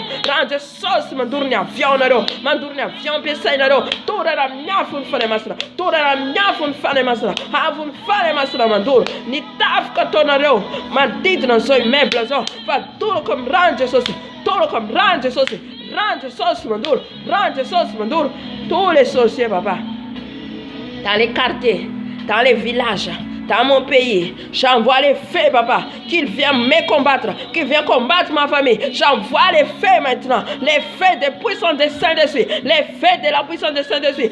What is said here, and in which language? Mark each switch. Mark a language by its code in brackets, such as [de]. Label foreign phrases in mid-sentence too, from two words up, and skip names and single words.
[mg] Ran'ny Jesosy mandoro ny avion nareo. Mandoro ny avion ampiasainareo. Torana amin'ny afo ny fanahy masina. Torana amin'ny afo ny fanahy masina. Afo ny fanahy masina mandoro. Ny tafika ataonareo. Manodidina zao immeuble zao. Fa torako amin'ny ran'ny Jesosy. Torako amin'ny ran'ny Jesosy. Ran'ny Jesosy mandoro. Ran'ny Jesosy mandoro. [fr] Tous les sorciers, papa, dans les quartiers, dans les villages, dans mon pays, j'envoie les feux, papa, qu'ils viennent me combattre, qu'ils viennent combattre ma famille. J'envoie les feux maintenant, les feux de puissance de Saint-Esprit, les feux de la puissance de Saint-Esprit.